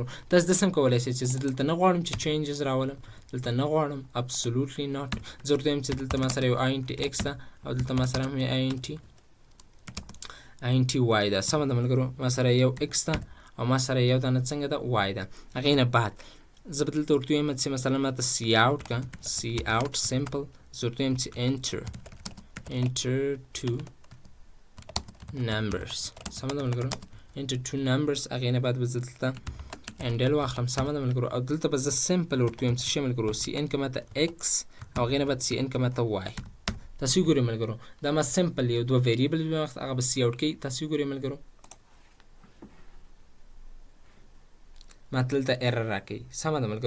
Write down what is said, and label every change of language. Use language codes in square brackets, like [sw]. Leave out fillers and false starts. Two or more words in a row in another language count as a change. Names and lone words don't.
[ps] تاسو داسې هم کولی شئ چې زه دلته نه غواړم چې چینجز راولم دلته نه غواړم [en] absolutely not [ps] زه ورته وایم چې دلته ما سره یو [en] int x [ps] ده او دلته ما سره هم یو [en] int y [ps] ده سمه ده ملګرو. ما سره یو ایکس ده او ما سره یو دانه څنګه ده وای ده. هغې نه بعد زه به دلته ورته وایم چې مثلا ما ته سی آوټ که سی آوټ سمپل زه ورته وایم چې [en] enter two numbers [ps] سمه ده ملګرو [en] enter two numbers. [ps] هغې نه بعد به زه دلته انډل واخلم سمه ده ملګرو او دلته به زه سمپل ورته وایم څه شی ملګرو سی ان که ما ته ایکس او هغې نه بعد سی ان که ما ته وای. تاسې وګورئ ملګرو دا ما سمپل یو 2 ویریبل هغه به سی آوټ کوي. تاسې وګورئ ملګرو ما ته دلته ایرر راکوي سمه ده ملګرو.